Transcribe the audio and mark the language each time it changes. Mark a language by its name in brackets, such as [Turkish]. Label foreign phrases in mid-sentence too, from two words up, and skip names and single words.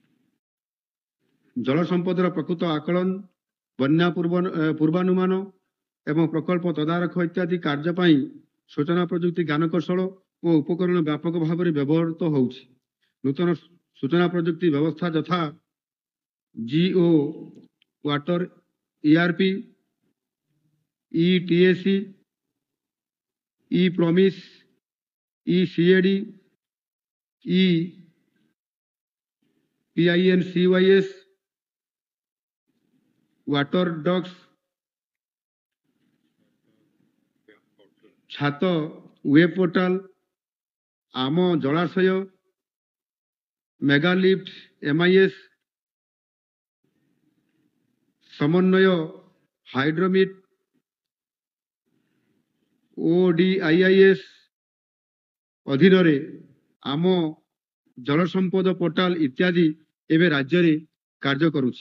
[Odia] ଜଳ ସମ୍ପଦର ପ୍ରକୃତ ଆକଳନ, ବନ୍ୟା ପୂର୍ବାନୁମାନ ଏବଂ ପ୍ରକଳ୍ପ ତଦାରଖ ଇତ୍ୟାଦି କାର୍ଯ୍ୟ ପାଇଁ ସୂଚନା ପ୍ରଯୁକ୍ତି ଜ୍ଞାନକୌଶଳ ଓ ଉପକରଣ ବ୍ୟାପକ ଭାବରେ ବ୍ୟବହୃତ ହେଉଛି। ନୂତନ ସୂଚନା ପ୍ରଯୁକ୍ତି ବ୍ୟବସ୍ଥା ଯଥା GO ୱାଟର ERP, ETAC, ePromise, eCAD, ePINCYS, ୱାଟର ଡକ୍ସ, ଛାତ [English] web portal, [Odia] ଆମ ଜଳାଶୟ, ମେଗାଲିଫ୍ଟ MIS, ସମନ୍ୱୟ ହାଇଡ୍ରୋମିଟ୍, ODIIS ଅଧୀନରେ ଆମ ଜଳ ସମ୍ପଦ ପୋର୍ଟାଲ ଇତ୍ୟାଦି ଏବେ ରାଜ୍ୟରେ କାର୍ଯ୍ୟ କରୁଛି।